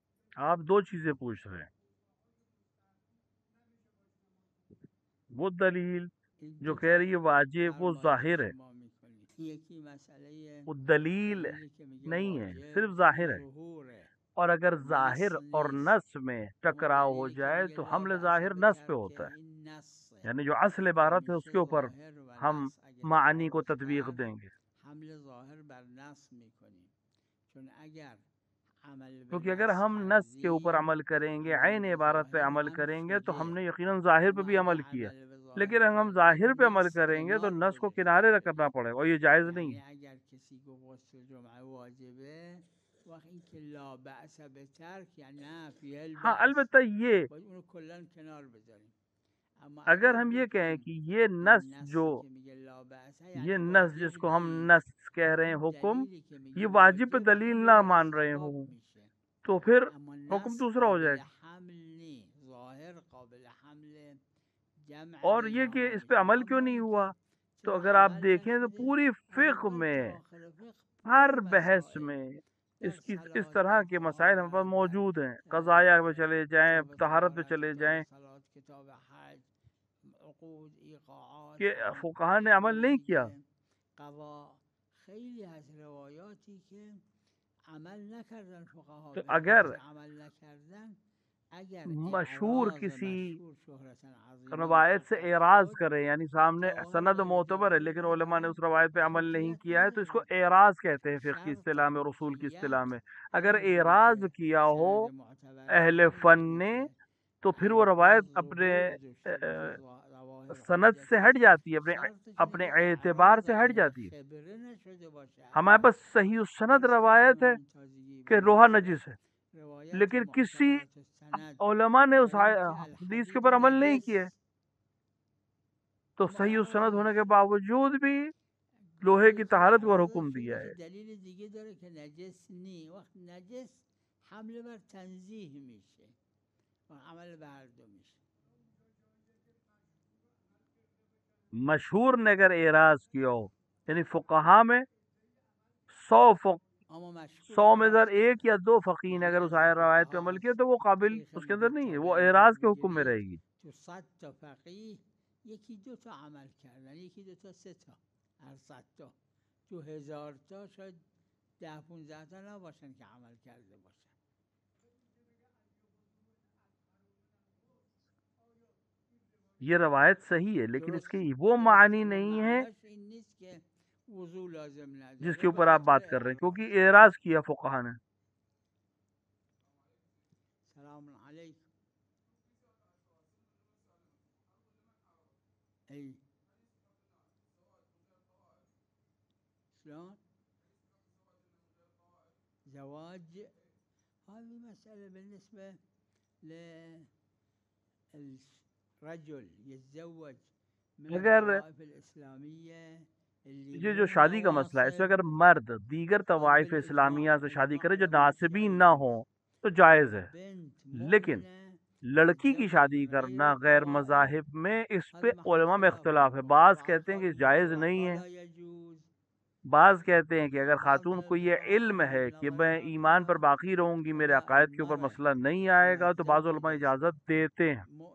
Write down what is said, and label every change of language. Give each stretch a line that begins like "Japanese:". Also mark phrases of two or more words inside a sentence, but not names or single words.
Urdu: آپ دو چیزیں پوچھ رہے ہیں، وہ دلیل جو کہہ رہی ہے واجب وہ ظاہر ہے، وہ دلیل نہیں ہے، صرف ظاہر ہے۔ اور اگر ظاہر اور نص میں ٹکراؤ ہو جائے تو حمل ظاہر نص پہ ہوتا ہے، یعنی جو اصل عبارت ہے اس کے اوپر ہم معنی کو تطبیق دیں گے،
Persian: حمل ظاہر بر نص میکنیم، چون اگر عمل
Urdu: کیونکہ اگر ہم نص کے اوپر عمل کریں گے، عین عبارت پہ عمل کریں گے تو ہم نے یقیناً ظاہر پہ بھی عمل کیا، لیکن اگر ہم ظاہر پہ عمل کریں گے تو نص کو کنارے کرنا پڑے گا اور یہ جائز نہیں ہے۔ اگر کسی کو غسل جمعہ واجب ہے
Persian: وقت این که
Arabic: لا بأس به ترک
Persian: یعنی نه فیه
Urdu: ہاں البأس البتہ یہ
Persian: باید اونو کلن کنار بذاریم، اما
Urdu: اگر ہم یہ کہیں کہ یہ نص جو یہ نص جس کو ہم نص کہہ رہے ہیں حکم، یہ واجب پہ دلیل نہ مان رہے ہوں تو پھر حکم دوسرا ہو جائے گا۔ اور یہ کہ اس پہ عمل کیوں نہیں ہوا، تو اگر آپ دیکھیں تو پوری فقہ میں ہر بحث میں اس طرح کے مسائل ہم پر موجود ہیں، قضایا پہ چلے جائیں، طہارت پہ چلے جائیں، کہ فقہا نے عمل نہیں کیا۔
Persian: خیلی از روایاتی که عمل نکردن فقها
Urdu: تو
Persian: به
Urdu: اگر
Persian: عمل نکردن اگر
Urdu: مشہور
Persian: اعراض
Urdu: کسی
Persian: شهرت عظیمه
Urdu: روایت سے اعراض کرے، یعنی سامنے سند معتبر ہے لیکن علماء نے اس روایت پہ عمل نہیں کیا ہے، تو اس کو اعراض کہتے ہیں فقہ کی اصطلاح میں، رسول کی اصطلاح میں۔ اگر اعراض کیا ہو اہل فن نے تو پھر وہ روایت اپنے سند سے ہٹ جاتی ہے، اپنے اعتبار سے ہٹ جاتی ہے۔ ہمارے پاس
Arabic: صحیح السند
Urdu: روایت ہے کہ لوہا نجس ہے، لیکن کسی علماء نے اس حدیث کے اوپر عمل نہیں کیا، تو
Arabic: صحیح السند
Urdu: ہونے کے باوجود بھی لوہے کی طہارت کو حکم دیا ہے۔
Persian: دلیل دیگه داره که نجس نی، وقت نجس حمل بر تنزیه میشه و عمل به هر دو میشه۔
Urdu: مشہور نے اگر اعراض کیا ہو، یعنی فقہا میں 100 میں اگر ایک یا دو فقیہ نے اگر اس روایت پہ عمل کیا تو وہ قابل اس کے اندر نہیں ہے، وہ اعراض کے حکم میں رہے گی۔
Persian: تو 100 تا فقیه یکی دو تا عمل کردن، یکی دو تا سه تا، هر 100 تا تو 1000 تا شاید 10-15 تا نباشن که عمل کرده باشن۔
Urdu: یہ روایت صحیح ہے لیکن اس کی وہ معنی نہیں ہے جس کے اوپر آپ بات کر رہے ہیں، کیونکہ اعراض کیا فقہا نے۔ سلام علیکم۔
Arabic: ای شلون زواج هذه مسألة بالنسبة للرجل يتزوج من الطوائف الإسلامية،
Urdu: یہ جو شادی کا مسئلہ ہے، اس میں اگر مرد دیگر طوائف اسلامیہ سے شادی کرے جو ناصبین نہ ہوں تو جائز ہے، لیکن لڑکی کی شادی کرنا غیر مذاہب میں اس پہ علماء میں اختلاف ہے۔ بعض کہتے ہیں کہ جائز نہیں ہے، بعض کہتے ہیں کہ اگر خاتون کو یہ علم ہے کہ میں ایمان پر باقی رہوں گی، میرے عقائد کے اوپر مسئلہ نہیں آئے گا، تو بعض علماء اجازت دیتے ہیں۔